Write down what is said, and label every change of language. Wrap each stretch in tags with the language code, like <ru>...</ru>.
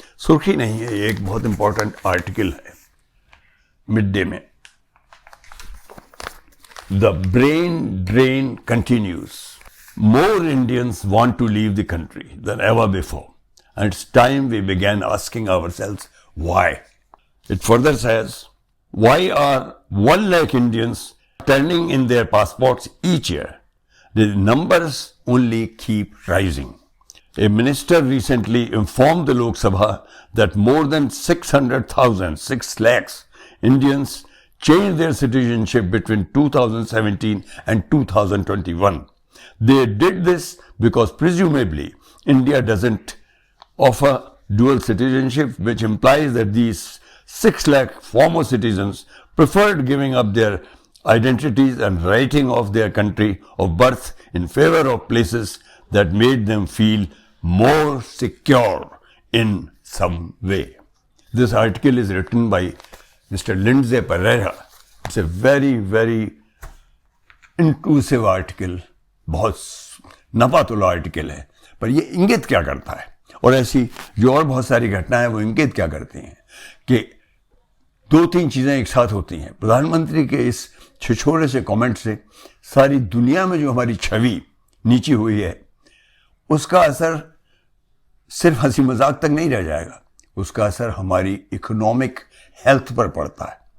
<hi>सुर्खी नहीं है, ये एक बहुत इंपॉर्टेंट आर्टिकल है मिड डे में।</hi> <en>The brain drain continues, more Indians want to leave the country than ever before and it's time we began asking ourselves why. It further says, why are 1 lakh Indians turning in their passports each year? The numbers only keep rising. A minister recently informed the Lok Sabha that more than 600,000, 6 lakhs Indians changed their citizenship between 2017 and 2021. They did this because presumably India doesn't offer dual citizenship, which implies that these 6 lakh former citizens preferred giving up their identities and writing off their country of birth in favor of places that made them feel more secure in some way. This article is written by Mr. Lindsay Pereira. It's a very, very intrusive article.</en> <hi>बहुत नपातुला article है, पर ये इंगित क्या करता है, और ऐसी जो और बहुत सारी घटनाएं वो इंगित क्या करती हैं कि 2-3 चीजें एक साथ होती हैं। प्रधानमंत्री के इस छिछोरे से कमेंट से सारी दुनिया में जो हमारी छवि नीची हुई है, उसका असर सिर्फ हंसी मजाक तक नहीं रह जाएगा, उसका असर हमारी इकोनॉमिक हेल्थ पर पड़ता है।</hi>